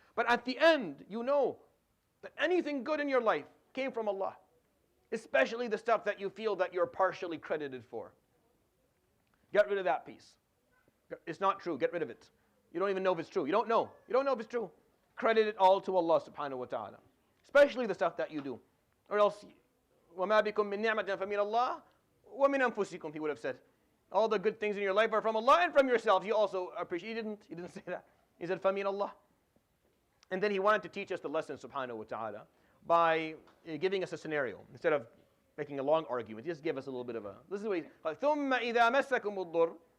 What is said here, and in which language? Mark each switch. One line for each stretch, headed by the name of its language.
English: But at the end, you know that anything good in your life came from Allah, especially the stuff that you feel that you're partially credited for. Get rid of that piece. It's not true. Get rid of it. You don't even know if it's true. You don't know. You don't know if it's true. Credit it all to Allah subhanahu wa ta'ala. Especially the stuff that you do. Or else,
Arabic: وَمَا بِكُم مِّن نِعْمَةٍ فَمِنَ اللَّهِ وَمِنْ أَنفُسِكُم,
English: he would have said. All the good things in your life are from Allah and from yourself. You also appreciate. He didn't say that. He said,
Arabic: فَمِنَ اللَّهِ.
English: And then he wanted to teach us the lesson subhanahu wa ta'ala by giving us a scenario. Instead of making a long argument, just give us a little bit of a, this is what he said.
Arabic: ثُمَّ إِذَا مَسَّكُمُ الضُّرُّ.